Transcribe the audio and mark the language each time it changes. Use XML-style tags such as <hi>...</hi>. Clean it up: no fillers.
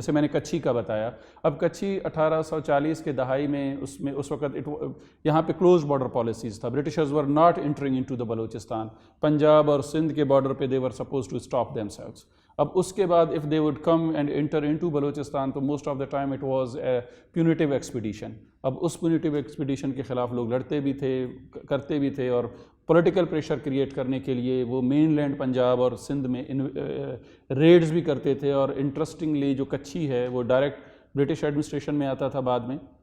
<ur>جیسے میں نے کچھی کا بتایا، اب کچھی 1840 کے دہائی میں اس وقت یہاں پہ کلوز بارڈر پالیسیز تھا.</ur> <en>Britishers were not entering into the Balochistan.</en> <ur>Punjab اور سندھ کے بارڈر پہ</ur> <en>They were supposed to stop themselves.</en> <ur>اب اس کے بعد</ur> <en>if they would come and enter into Balochistan تو most of the time it was a punitive expedition.</en> <ur>اب اس</ur> <en>punitive expedition</en> <ur>کے خلاف لوگ لڑتے بھی تھے، کرتے بھی تھے، اور پولیٹیکل پریشر کریٹ کرنے کے لیے وہ مین لینڈ پنجاب اور سندھ میں ریڈز بھی کرتے تھے. اور انٹرسٹنگلی جو کچھی ہے وہ ڈائریکٹ برٹش ایڈمنسٹریشن میں آتا تھا بعد میں،</ur>